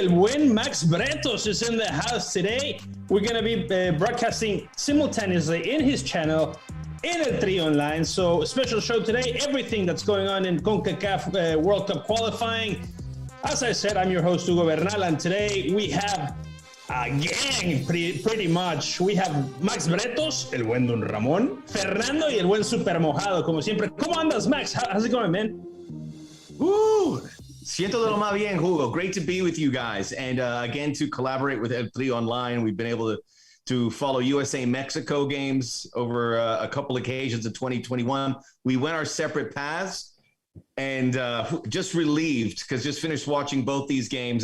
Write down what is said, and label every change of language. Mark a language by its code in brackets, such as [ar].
[en] El Buen Max Bretos is in the house today. We're going to be broadcasting simultaneously in his channel in El Trio Online. So a special show today, everything that's going on in CONCACAF World Cup qualifying. As I said, I'm your host, Hugo Bernal, and today we have a gang, pretty much. We have Max Bretos, el buen Don Ramón, Fernando y el buen Super Mojado, [es] como siempre. ¿Cómo andas, Max? [en] How's it going, man? [es] Siento de lo más bien, Hugo. [en] Great to be with you guys. And again, to collaborate with El Trio Online. We've been able to follow USA-Mexico games over a couple occasions in 2021. We went our separate paths. And just relieved because just finished watching both these games.